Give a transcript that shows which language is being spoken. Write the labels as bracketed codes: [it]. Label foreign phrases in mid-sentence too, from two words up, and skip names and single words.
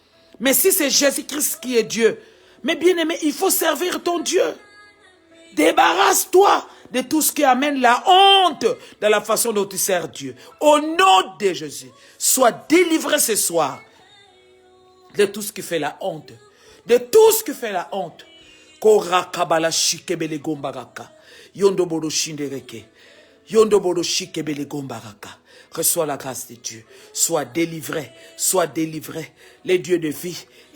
[fr] Mais si c'est Jésus-Christ qui est Dieu, Mais bien aimé, il faut servir ton Dieu. Débarrasse-toi de tout ce qui amène la honte dans la façon dont tu sers Dieu. Au nom de Jésus, sois délivré ce soir de tout ce qui fait la honte. De tout ce qui fait la honte. Korakabala shikebele gombaraka. Yondo bodo shindereke. Yondo bodo shikebele gombaraka. Reçois la grâce de Dieu. Sois délivré. Sois délivré. Les dieux de vie.